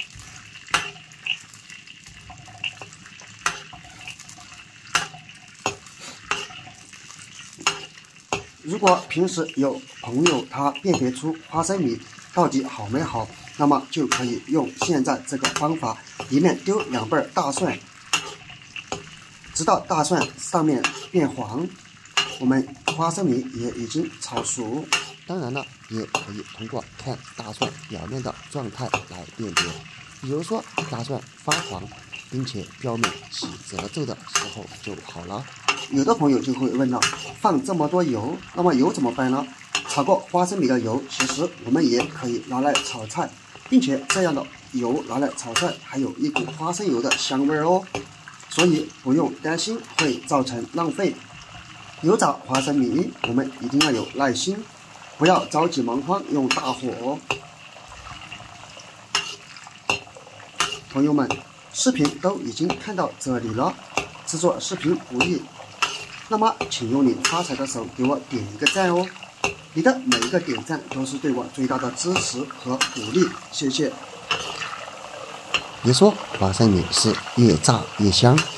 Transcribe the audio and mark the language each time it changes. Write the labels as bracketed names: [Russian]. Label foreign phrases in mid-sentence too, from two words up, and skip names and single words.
[Chinese] 如果平時有朋友他辨別出花生米到底好沒好，那麼就可以用現在這個方法，裡面丟2瓣大蒜，直到大蒜上面變黃，我們花生米也已經炒熟。當然了，也可以通過看大蒜表面的狀態來辨別，比如說大蒜發黃並且表面起褶皱的時候就好了。有的朋友就会問了，放這麼多油，那麼油怎麼辦呢？炒過花生米的油，其實我們也可以拿來炒菜，並且這樣的油拿來炒菜還有一股花生油的香味哦，所以不用擔心會造成浪費。油炸花生米，我們一定要有耐心，不要着急忙慌用大火。朋友们，视頻都已經看到這裡了，製作視頻不易，那麼請用你發財的手給我點一個讚哦，你的每一個點讚都是對我最大的支持和鼓勵，謝謝。別說花生米是越炸越香。